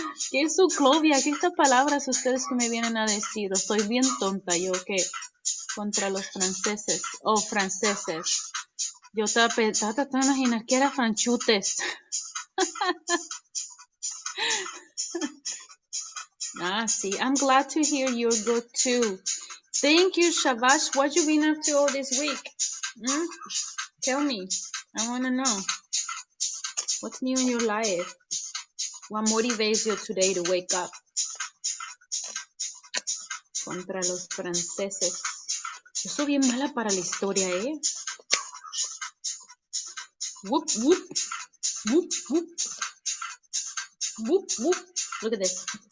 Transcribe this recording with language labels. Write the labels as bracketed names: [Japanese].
[Spanish] ¿Qué es ciclovia? ¿Qué estas palabras ustedes que me vienen a decir? Estoy bien tonta yo que contra los franceses. Franceses. Yo estaba tratando de imaginar que era franchutes. [English] See, I'm glad to hear you're good too. Thank you, Shavash. What you been up to all this week? Tell me. I want to know. What's new in your life? What motivates you today to wake up? [Spanish] Contra los franceses. Yo soy bien mala para la historia, ¿eh? [English] Whoop, whoop. Whoop, whoop. Whoop, whoop. Look at this.